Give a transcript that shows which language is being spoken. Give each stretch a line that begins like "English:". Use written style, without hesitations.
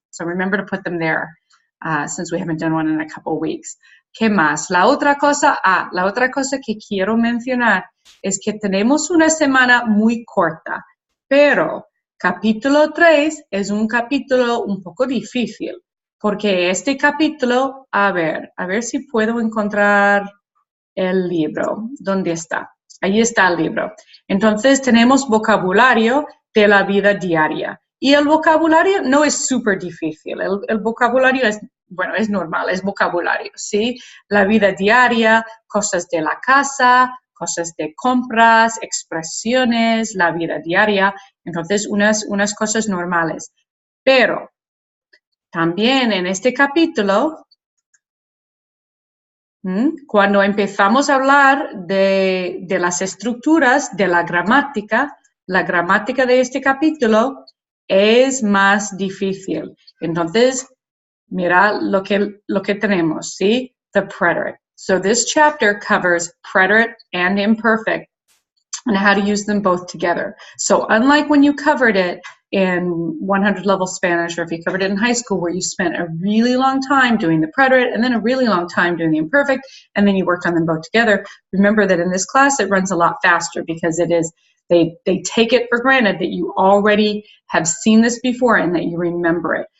English: So remember to put them there since we haven't done one in a couple weeks.
Spanish: ¿Qué más? La otra cosa que quiero mencionar es que tenemos una semana muy corta, pero capítulo 3 es un capítulo un poco difícil, porque este capítulo, a ver si puedo encontrar el libro. ¿Dónde está? Ahí está el libro. Entonces tenemos vocabulario de la vida diaria. Y el vocabulario no es súper difícil. El vocabulario es normal, es vocabulario, ¿sí? La vida diaria, cosas de la casa, cosas de compras, expresiones, la vida diaria. Entonces, unas cosas normales. Pero también en este capítulo, cuando empezamos a hablar de las estructuras de la gramática de este capítulo es más difícil. Entonces, mira lo que tenemos, ¿sí?
English: The preterite. So this chapter covers preterite and imperfect and how to use them both together. So unlike when you covered it in 100 level Spanish, or if you covered it in high school where you spent a really long time doing the preterite and then a really long time doing the imperfect, and then you worked on them both together, remember that in this class it runs a lot faster because they take it for granted that you already have seen this before and that you remember it.